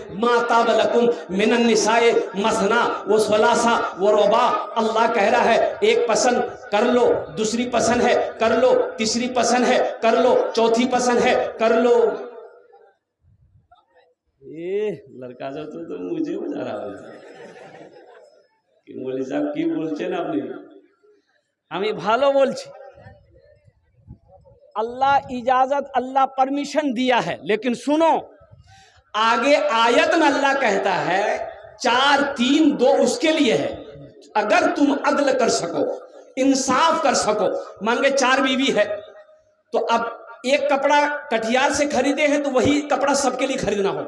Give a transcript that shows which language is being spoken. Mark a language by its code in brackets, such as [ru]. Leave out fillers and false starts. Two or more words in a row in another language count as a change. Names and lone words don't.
[ar] ما طاب لکم من النساء مثنی و ثلاث و رباع، [ur] اللہ کہہ رہا ہے ایک پسند کر لو، دوسری پسند ہے کر لو، تیسری پسند ہے کر لو، چوتھی پسند ہے کر لو۔ لڑکا جو تو مجھے بجا رہا ہے [bn] মৌলভী সাহেব কি বলছেন আপনি? আমি ভালো বলছি। [ur] اللہ اجازت، اللہ پرمیشن دیا ہے، لیکن سنو آگے آیت میں اللہ کہتا ہے 4 3 2 اس کے لیے ہے، اگر تم عدل کر سکو، انصاف کر سکو۔ مانگے 4 بیوی ہے تو اب ایک کپڑا کٹیار سے خریدے ہیں تو وہی کپڑا سب کے لیے خریدنا ہوگا۔